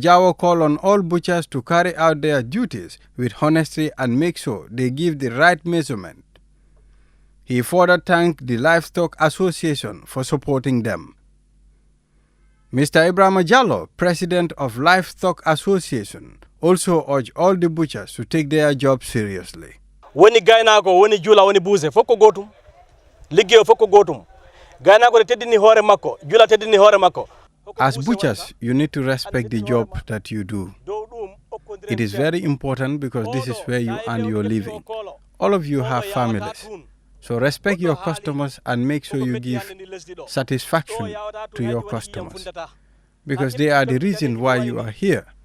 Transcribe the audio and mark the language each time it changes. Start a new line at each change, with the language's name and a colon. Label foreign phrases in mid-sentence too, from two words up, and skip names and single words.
English: Jawo called on all butchers to carry out their duties with honesty and make sure they give the right measurement. He further thanked the Livestock Association for supporting them. Mr. Ibrahim Jallo, president of Livestock Association, also urged all the butchers to take their job seriously.
Fula: Woni gaynako woni jula woni buuse fokko gotum liggey fokko gotum gaynako teddini hore makko jula teddini hore makko.
English: As butchers, you need to respect the job that you do. It is very important because this is where you earn your living. All of you have families. So respect your customers and make sure you give satisfaction to your customers, because they are the reason why you are here.